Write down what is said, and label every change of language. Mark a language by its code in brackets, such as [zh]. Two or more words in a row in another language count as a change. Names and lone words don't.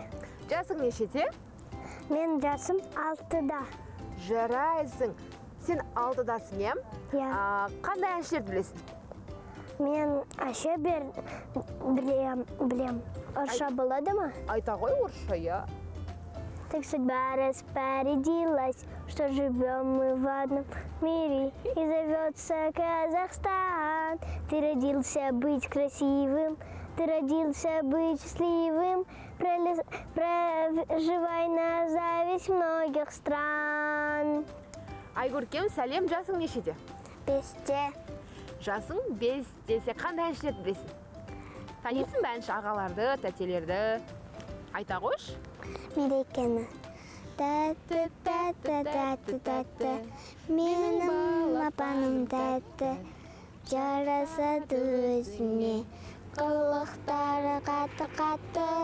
[kk] Жасың нешеде? Мен жасым 6-да. Жарайсың. Сен 6-дасың, е? Иә. Қандай әншілерді білесің? Мен әше білем. Орысша болады ма? Айта ғой орысша, [ru] я. Так судьба распорядилась, что живем мы в одном мире, и зовется Казахстан. Ты родился быть красивым, ты родился быть счастливым, проживай на зависть многих стран. [kk] Айгөркем, сәлем, жасың нешеде? 5-те. Жасың 5-те. Сен қандай әншілерді білесің? Танисың ба әнші ағаларды, тәтелерді? Айта қойшы. Мерекені. Тәтті, менің апаным тәтті, жарасады өзіне, қылықтары қатты-қатты.